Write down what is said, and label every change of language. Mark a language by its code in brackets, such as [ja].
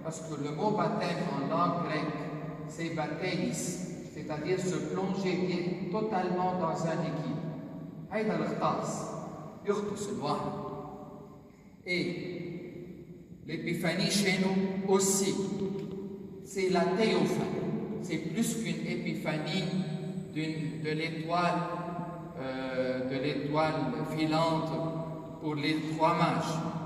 [fr] Parce que le mot baptême en langue grecque, c'est baptéis, c'est-à-dire se plonger totalement dans un liquide. [ar] هيدا الغطاس يغطس الواحد. [fr] Et l'épiphanie chez nous aussi, c'est la théophanie. C'est plus qu'une épiphanie de l'étoile filante pour les trois mages.